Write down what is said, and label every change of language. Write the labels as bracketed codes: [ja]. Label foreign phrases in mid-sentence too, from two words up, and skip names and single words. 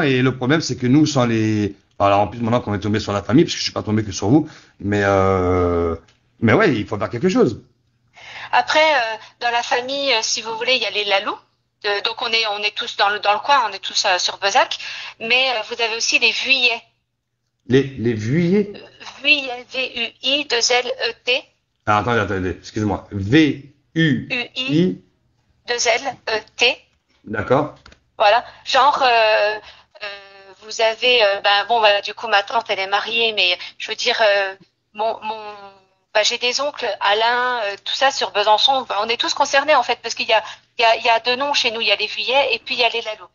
[fr] et le problème, c'est que nous, sans les... Alors, en plus, maintenant qu'on est tombé sur la famille, parce que je suis pas tombé que sur vous, mais ouais, il faut faire quelque chose. Après, dans la famille, si vous voulez, il y a les Lalou. Donc on est tous dans le coin, on est tous sur Bezac. Mais vous avez aussi les Vuillets. Les vuillets... Vuillet, V-U-I, 2-L-E-T. Ah, attendez, excusez-moi. U-I, V-U-I, 2-L-E-T. d'accord? Voilà. Genre, vous avez, ben bon, voilà, du coup, ma tante, elle est mariée, mais je veux dire, j'ai des oncles, Alain, tout ça sur Besançon. Ben, on est tous concernés en fait, parce il y a deux noms chez nous. Il y a les Vuillets et puis il y a les Lalou.